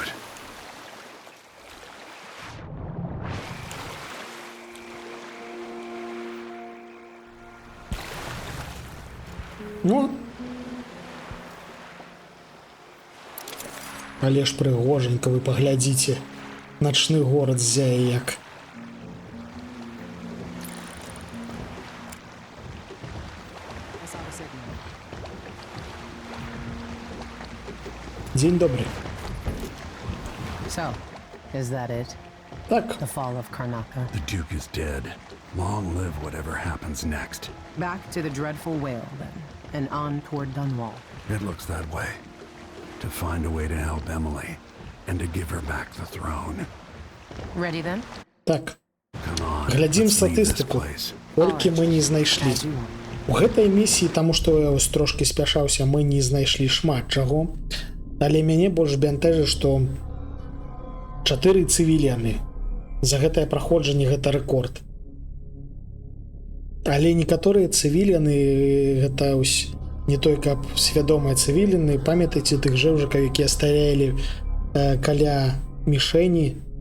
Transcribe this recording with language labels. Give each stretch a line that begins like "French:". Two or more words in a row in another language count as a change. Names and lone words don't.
Belarusian: Ну, але ж прыгоженька, вы паглядзіце. Начны горад ззяе як. Дзень добрый.
English: So, is that it?
Belarusian: Так.
English: The fall of Karnaca. The Duke is dead. Long live whatever happens next. Back to the dreadful whale, then, and on toward Dunwall. It looks that way. To find a way to help Emily, and to give her back the throne. Ready then?
Belarusian: Так. Глядзім статыстыку. Колькі мы не знайшлі. У гэтай місіі, таму што я ось трошкі спяшаўся, мы не знайшлі шмат чаго. Але мяне больш бянтэжыць, што 4 цывільяны. За гэтае праходжанне гэта рэкорд. Але некаторыя цывільяны гэта ось не той, каб свядомыя цывільяны, памятайце тых жэўжыкаў, якія стаялі каля мішэні.